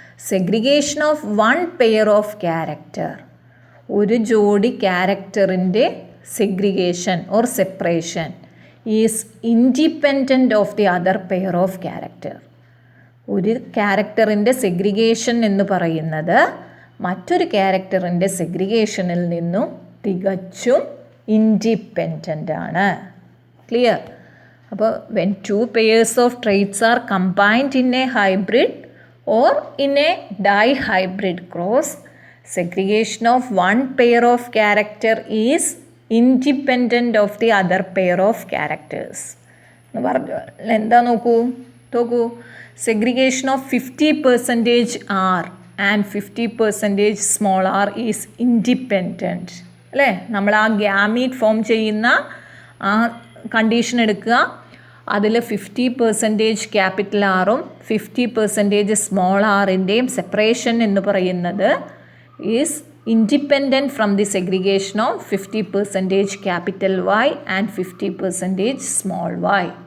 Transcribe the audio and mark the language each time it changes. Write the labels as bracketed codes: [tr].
[en] segregation of 1 pair of character, [ml] ഒരു ജോഡി ക്യാരക്ടറിൻ്റെ [en] Segregation or separation is independent of the other pair of character. [ml] ഒരു ക്യാരക്ടറിൻ്റെ segregation എന്ന് പറയുന്നത് മറ്റൊരു ക്യാരക്ടറിൻ്റെ സെഗ്രിഗേഷനിൽ നിന്നും തികച്ചും ഇൻഡിപെൻഡൻ്റ് ആണ്. [en] Clear? അപ്പോൾ when 2 pairs of traits are combined in a hybrid or in a dihybrid cross, segregation of 1 pair of character is independent of the other pair of characters. [ml] എന്ന് പറഞ്ഞു. എന്താ നോക്കൂ [en] segregation of 50% R and 50% small r is independent. [ml] അല്ലേ? നമ്മൾ ആ gamete form ചെയ്യുന്ന ആ condition എടുക്കുക. അതിൽ 50% ക്യാപിറ്റൽ ആറും 50% സ്മോൾ ആറിൻ്റെയും സെപ്പറേഷൻ എന്ന് പറയുന്നത് [en] Is independent from the segregation of 50% capital Y and 50% small y.